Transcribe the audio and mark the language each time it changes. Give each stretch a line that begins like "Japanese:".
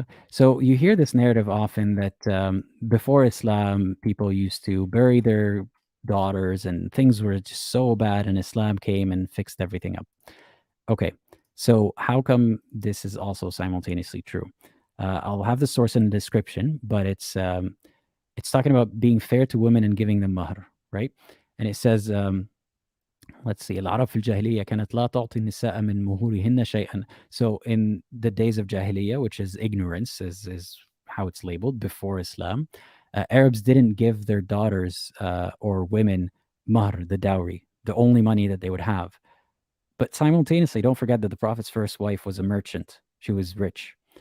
English: So you hear this narrative often that before Islam, people used to bury their daughters and things were just so bad, and Islam came and fixed everything up. Okay, so how come this is also simultaneously true? I'll have the source in the description, but it's It's talking about being fair to women and giving them mahr, right? And it says, let's see,
Arabic: العرب في الجاهلية كانت لا تعطي النساء من مهورهن شيئا.
English: So in the days of Jahiliyyah, which is ignorance, is how it's labeled before Islam, Arabs didn't give their daughters or women mahr, the dowry, the only money that they would have. But simultaneously, don't forget that the Prophet's first wife was a merchant. She was rich.